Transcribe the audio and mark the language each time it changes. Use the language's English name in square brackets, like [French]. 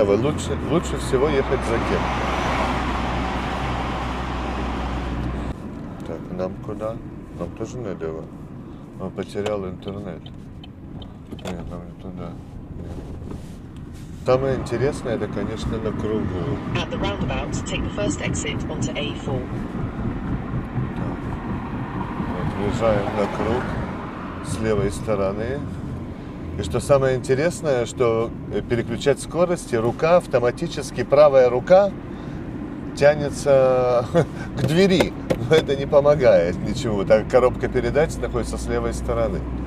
[Russian] А лучше всего ехать за кем? Так, нам куда? Нам тоже налево. Он потерял интернет. Нет, нам не туда. Нет. Самое интересное, это, конечно, на кругу. [English] At the roundabout, take the first exit onto A4. [Russian] Вот, въезжаем на круг с левой стороны. И что самое интересное, что переключать скорости, рука автоматически, правая рука тянется к двери. Но это не помогает ничего. Так, коробка передач находится с левой стороны.